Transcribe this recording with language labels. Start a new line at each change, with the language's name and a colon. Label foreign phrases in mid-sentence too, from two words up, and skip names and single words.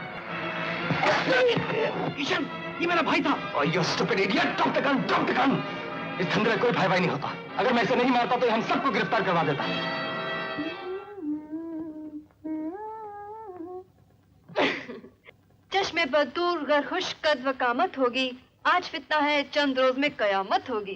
Hindi: किशन, ये मेरा भाई था।
English: Oh, you stupid idiot! Drop the gun! Drop the gun!
Hindi: इस धंधे में कोई भाई नहीं होता। अगर मैं इसे नहीं मारता तो हम सबको गिरफ्तार करवा देता। चश्मे पर दूर गर खुश कद वकामत होगी, आज फितना है चंद रोज में कयामत होगी।